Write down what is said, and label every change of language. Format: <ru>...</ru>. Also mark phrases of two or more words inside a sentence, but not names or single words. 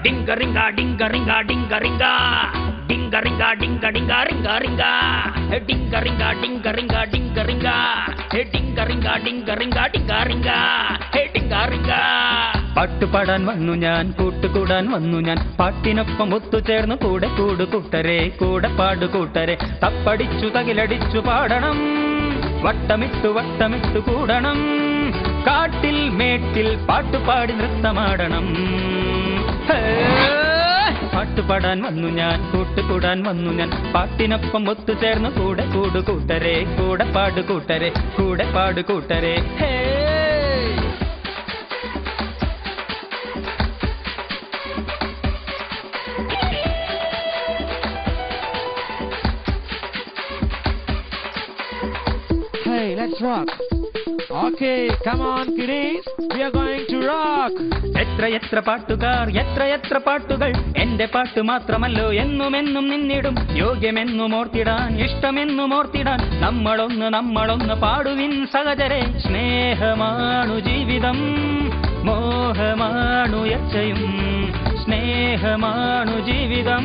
<ml>ringa dinga ringa dinga ringa dinga ringa dinga dinga ringa ringa dinga ringa dinga ringa dinga ringa dinga ringa dinga ringa dinga ringa dinga ringa പാട്ടുപാടാൻ വന്നു ഞാൻ കൂട്ടുകൂടാൻ വന്നു ഞാൻ പാട്ടിനൊപ്പം ഒത്തുചേർന്ന് കൂടെ കൂട്ടുകൂട്ടരെ കൂടെ പാടുകൂട്ടരെ തപ്പടിച്ചു തകിലടിച്ചു പാടണം വട്ടമിട്ടു വട്ടമിട്ടു കൂടണം കാട്ടിൽ മേട്ടിൽ പാട്ടുപാടി നൃത്തമാടണം പാട്ടുപാടാൻ വന്നു ഞാൻ കൂട്ടുകൂടാൻ വന്നു ഞാൻ പാട്ടിനൊപ്പം ഒത്തുചേർന്ന് കൂടെ കൂടുകൂട്ടരെ കൂടെ പാടുകൂട്ടരെ കൂടെ പാടുകൂട്ടരെ</ml> <en>Hey, let's rock. Okay, come on kiddies, we are going to rock.</en> <ml>എത്ര പാട്ടുകൾ എന്റെ പാട്ട് മാത്രമല്ലോ എന്നും നിന്നിടും യോഗ്യമെന്നും ഓർത്തിടാൻ ഇഷ്ടമെന്നും ഓർത്തിടാൻ നമ്മളൊന്ന് പാടുവിൻ സഹചരെ സ്നേഹമാണു ജീവിതം മോഹമാണു യക്ഷയും സ്നേഹമാണു ജീവിതം</ml>